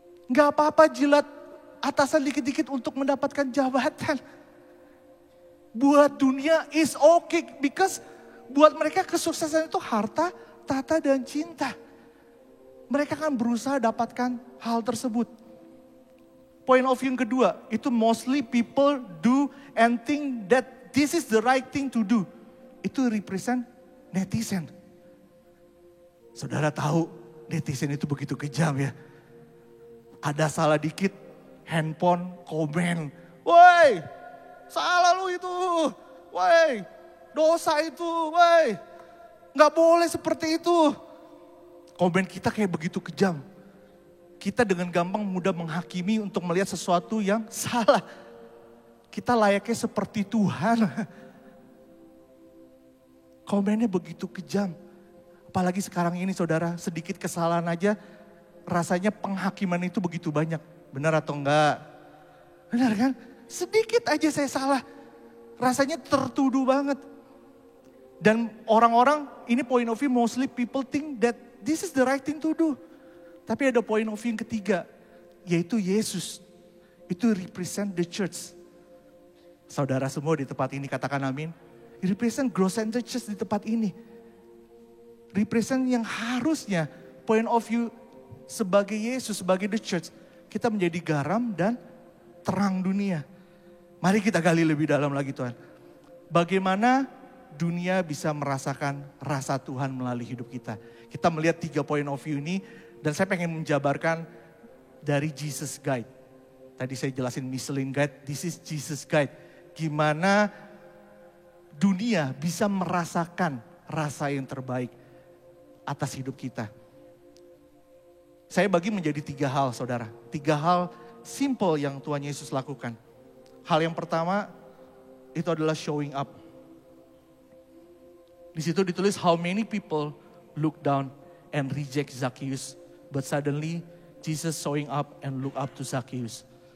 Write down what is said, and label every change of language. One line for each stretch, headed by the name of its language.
Indonesian: Gak apa-apa jilat atasan dikit-dikit untuk mendapatkan jabatan. Buat dunia
English: is okay because
Indonesian: buat mereka kesuksesan itu harta, tata, dan cinta. Mereka akan berusaha dapatkan hal tersebut.
English: Point of view
Indonesian: yang kedua, itu
English: mostly people do and think that this is the right thing to do.
Indonesian: Itu represent netizen. Saudara tahu netizen itu begitu kejam ya. Ada salah dikit, handphone, komen. Woi, salah lu itu. Woi, dosa itu. Woi, gak boleh seperti itu. Komen kita kayak begitu kejam. Kita dengan gampang mudah menghakimi untuk melihat sesuatu yang salah. Kita layaknya seperti Tuhan. Komennya begitu kejam. Apalagi sekarang ini saudara, sedikit kesalahan aja rasanya penghakiman itu begitu banyak. Benar atau enggak? Benar kan? Sedikit aja saya salah. Rasanya tertuduh banget. Dan orang-orang, ini
English: point of view mostly people think that this is the right thing to do.
Indonesian: Tapi ada
English: point of view
Indonesian: yang ketiga, yaitu Yesus. Itu
English: represent the church.
Indonesian: Saudara semua di tempat ini katakan amin. Represent growth center church di tempat ini. Represent yang harusnya
English: point of view
Indonesian: sebagai Yesus, sebagai
English: the church.
Indonesian: Kita menjadi garam dan terang dunia. Mari kita gali lebih dalam lagi Tuhan. Bagaimana dunia bisa merasakan rasa Tuhan melalui hidup kita. Kita melihat 3
English: point of view
Indonesian: ini dan saya pengen menjabarkan dari Jesus Guide. Tadi saya jelasin Michelin Guide,
English: this is Jesus Guide.
Indonesian: Gimana dunia bisa merasakan rasa yang terbaik atas hidup kita. Saya bagi menjadi 3 hal saudara. 3 hal simple yang Tuhan Yesus lakukan. Hal yang pertama itu adalah
English: showing up.
Indonesian: Di situ ditulis
English: how many people look down and reject Zacchaeus. But suddenly Jesus showing up and look up to Zacchaeus.